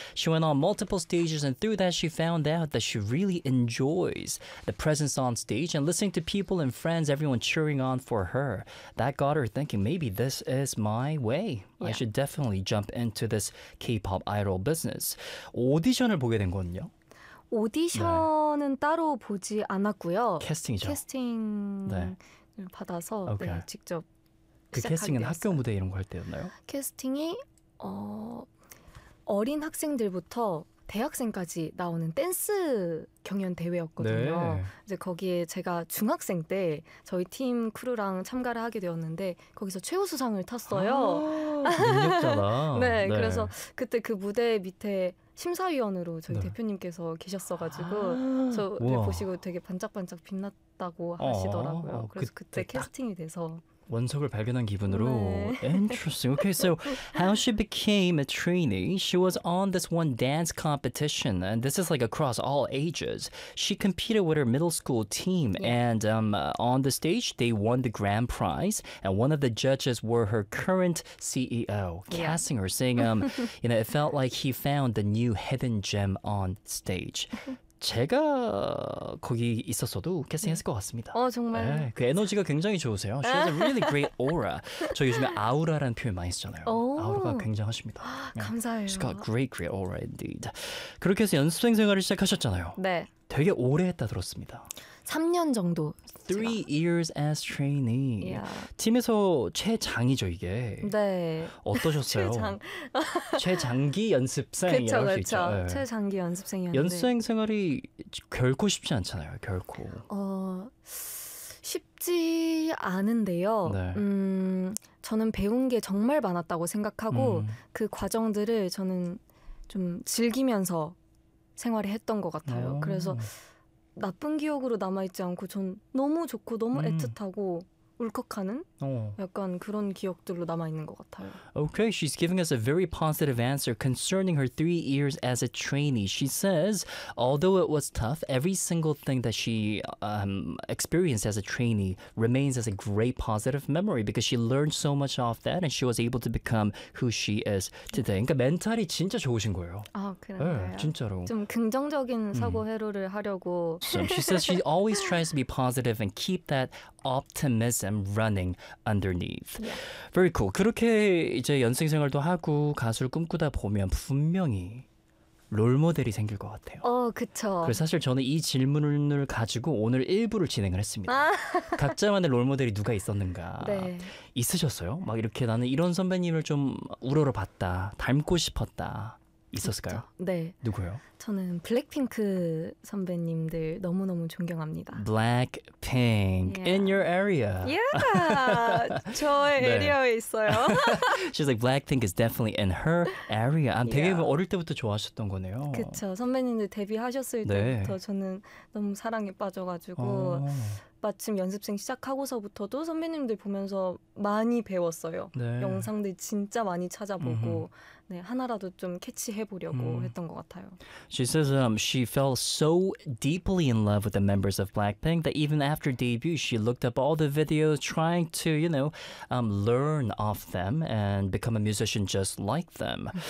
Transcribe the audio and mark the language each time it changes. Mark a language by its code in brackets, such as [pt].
[en] She went on multiple stages and through that she found out that she really enjoys the presence on stage and listening to people and friends, everyone cheering on for her. That got her thinking, maybe this is my way. Yeah. I should definitely jump into this K-pop idol business. [ko] 오디션을 보게 된 거는요? 오디션은 네. 따로 보지 않았고요. 캐스팅이죠. 캐스팅을 네. 받아서 okay. 네, 직접 그 캐스팅은 되었어요. 학교 무대 이런 거 할 때였나요? 캐스팅이 어린 학생들부터 대학생까지 나오는 댄스 경연 대회였거든요. 네. 이제 거기에 제가 중학생 때 저희 팀 크루랑 참가를 하게 되었는데 거기서 최우수상을 탔어요. 능력자다. 네, 네, 그래서 그때 그 무대 밑에 심사위원으로 저희 네. 대표님께서 계셨어가지고 저를 우와. 보시고 되게 반짝반짝 빛났다고 하시더라고요. 그래서 그때 캐스팅이 돼서 원석을 발견한 기분으로 네. [en] Interesting. Okay, so how she became a trainee? She was on this one dance competition and this is like across all ages. She competed with her middle school team yeah. and on the stage they won the grand prize and one of the judges were her current CEO casting yeah. her saying you know, it felt like he found the new hidden gem on stage. [ko] 제가 거기 있었어도 캐스팅했을 것 같습니다. 어 정말. 네, 그 에너지가 굉장히 좋으세요. [en] She has a really great aura. [ko] 저 요즘에 아우라라는 표현 많이 쓰잖아요. 오. 아우라가 굉장하십니다. 감사해요. [en] She's got great aura indeed. [ko] 그렇게 해서 연습생 생활을 시작하셨잖아요. 네. 되게 오래 했다 들었습니다. 3년 정도. [en] Three 제가. years as trainee. Yeah. [ko] 팀에서 최장이죠 이게. 네. 어떠셨어요? 최장기 연습생이라고 할 수 있죠. 그렇죠. 네. 최장기 연습생이었는데. 연습생 생활이 결코 쉽지 않잖아요. 결코. 쉽지 않은데요. 네. 저는 배운 게 정말 많았다고 생각하고 그 과정들을 저는 좀 즐기면서 생활을 했던 것 같아요. 오. 그래서 나쁜 기억으로 남아있지 않고 전 너무 좋고 너무 애틋하고 울컥하는 약간 그런 기억들로 남아있는 것 같아요. [en] Okay, she's giving us a very positive answer concerning her 3 years as a trainee. She says, although it was tough, every single thing that she experienced as a trainee remains as a great positive memory because she learned so much off that and she was able to become who she is today. [ko] 그러니까 멘탈이 진짜 좋으신 거예요. 아, 그래요? 네, 진짜로. 좀 긍정적인 사고회로를 하려고. [en] So she says she always tries to be positive and keep that optimism running underneath. Yeah. Very cool. [ko] 그렇게 이제 연습 생활도 하고 가수를 꿈꾸다 보면 분명히 롤모델이 생길 것 같아요. 그렇죠. 그래서 사실 저는 이 질문을 가지고 오늘 1부를 진행을 했습니다. 각자만의 롤모델이 누가 있었는가? 네. 있으셨어요? 막 이렇게 나는 이런 선배님을 좀 우러러봤다, 닮고 싶었다. 있었을까요? 그쵸. 네. 누구요? 저는 블랙핑크 선배님들 너무너무 존경합니다. [en] 블랙핑크 yeah. In your area. [ko] Yeah. 저의 네. 에리어에 있어요. [en] She's like Blackpink is definitely in her area. [ko] 아, 되게 [en] yeah. [ko] 어릴 때부터 좋아하셨던 거네요. 그렇죠. 선배님들 데뷔하셨을 네. 때부터 저는 너무 사랑에 빠져가지고 마침 연습생 시작하고서부터도 선배님들 보면서 많이 배웠어요. 네. 영상들 진짜 많이 찾아보고 네, 하나라도 좀 캐치해보려고 했던 것 같아요. [en] She says she fell so deeply in love with the members of Blackpink that even after debut, she looked up all the videos trying to, you know, learn off them and become a musician just like them.